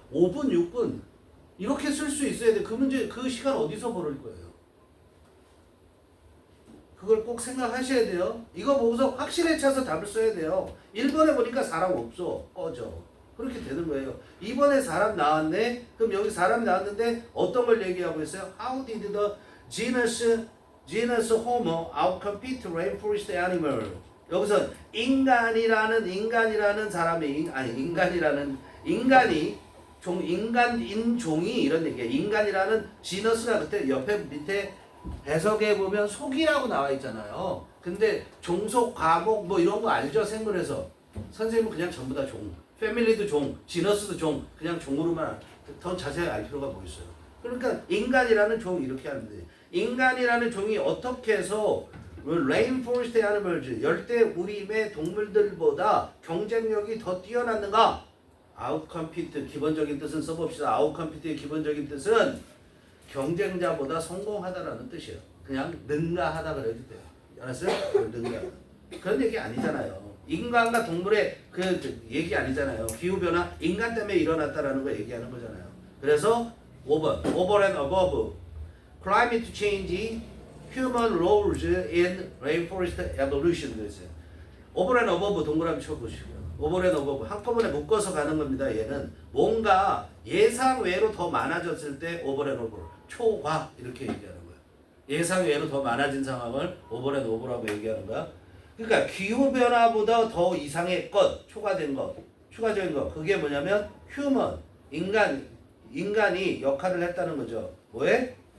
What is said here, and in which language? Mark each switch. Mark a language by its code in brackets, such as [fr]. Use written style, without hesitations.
[ko] 5분, 6분 이렇게 쓸 수 있어야 돼. 그 문제, 그 시간 어디서 벌을 거예요? 그걸 꼭 생각하셔야 돼요. 이거 보고서 확실히 찾아서 답을 써야 돼요. 1번에 보니까 사람 없어. 꺼져. 그렇게 되는 거예요. 2번에 사람 나왔네. 그럼 여기 사람 나왔는데 어떤 걸 얘기하고 있어요? [en] How did the genus Homo outcompete rainforest animal? [ko] 여기서 인간이라는 사람이 인간이 인간인종이 이런 얘기예요. 인간이라는 지너스가 그때 옆에 밑에 해석해 보면 속이라고 나와 있잖아요. 근데 종속 과목 뭐 이런 거 알죠? 생물에서 선생님은 그냥 전부 다 종. 패밀리도 종, 지너스도 종, 그냥 종으로만 더 자세히 알 필요가 뭐 있어요. 그러니까 인간이라는 종 이렇게 하는데 인간이라는 종이 어떻게 해서 레인포레스트 애니멀즈 열대 우림의 동물들보다 경쟁력이 더 뛰어났는가? 아웃컴피트 기본적인 뜻은 써봅시다. 아웃컴피트의 기본적인 뜻은 경쟁자보다 성공하다라는 뜻이에요. 그냥 능가하다 그래도 돼요. 알았어요? 능가. 그런 얘기 아니잖아요. 인간과 동물의 그 얘기 아니잖아요. 기후변화 인간 때문에 일어났다라는 거 얘기하는 거잖아요. 그래서 5번 [en] over and above climate change human roles in rainforest evolution [ko] 그랬어요. [en] over and above [ko] 동그라미 쳐보시고요. [en] over and above [ko] 한꺼번에 묶어서 가는 겁니다. 얘는 뭔가 예상 외로 더 많아졌을 때 over and above 초과 이렇게 얘기하는 거예요. 예상 외로 더 많아진 상황을 [en] over and over [ko] 라고 얘기하는 거야. 그러니까 기후변화보다 더 이상의 것, 추가적인 것, 그게 뭐냐면 휴먼, 인간이 역할을 했다는 거죠. 뭐에?